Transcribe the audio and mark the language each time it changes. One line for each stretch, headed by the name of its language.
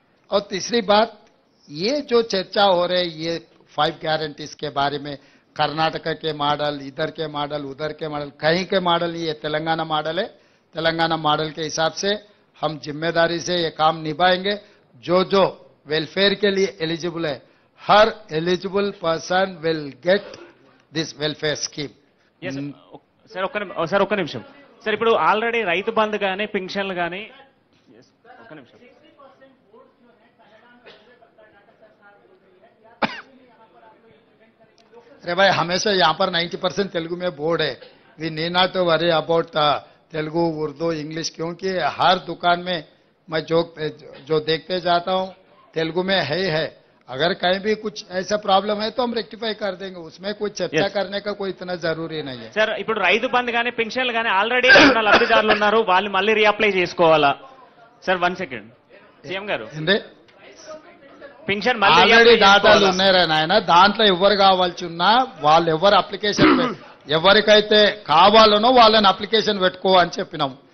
Hindi: और तीसरी बात, ये जो चर्चा हो रही है ये 5 गारंटीज के बारे में, कर्नाटक के मॉडल, इधर के मॉडल, उधर के मॉडल, कहीं के मॉडल नहीं, ये तेलंगाना मॉडल है। तेलंगाना मॉडल के हिसाब से हम जिम्मेदारी से ये काम निभाएंगे। जो जो वेलफेयर के लिए एलिजिबल है, हर eligible
English: Person will get this welfare scheme.
Telugu: Sir ఒక్క నిమిషం సార్, ఇప్పుడు ఆల్రెడీ రైతు బంధు కానీ పింఛన్లు కానీ ఒక్క నిమిషం
Hindi: अरे भाई हमेशा यहाँ पर 90% तेलुगु में बोर्ड है.
English: we need not to worry about
Hindi: Telugu, Urdu, English, क्योंकि हर दुकान में मैं जो देखते जाता हूँ तेलुगु में है. अगर कहीं भी कुछ ऐसा प्रॉब्लम है तो हम रेक्टिफाई कर देंगे, उसमें कोई चर्चा करने का कोई इतना जरूरी नहीं है.
Telugu: సార్ ఇప్పుడు రైతు బంధు కానీ పింఛన్లు కానీ ఆల్రెడీ ఉన్న లబ్ధిదారులు ఉన్నారు, వాళ్ళు మళ్ళీ రీఅప్లై చేసుకోవాలా? సార్ 1 సెకండ్ సీఎం గారు, పింఛన్ ఆల్రెడీ డాటాలు ఉన్నారా నాయన, దాంట్లో ఎవరు కావాల్సి ఉన్నా వాళ్ళు ఎవరు అప్లికేషన్ ఎవరికైతే కావాలనో వాళ్ళని అప్లికేషన్ పెట్టుకో అని చెప్పినాం.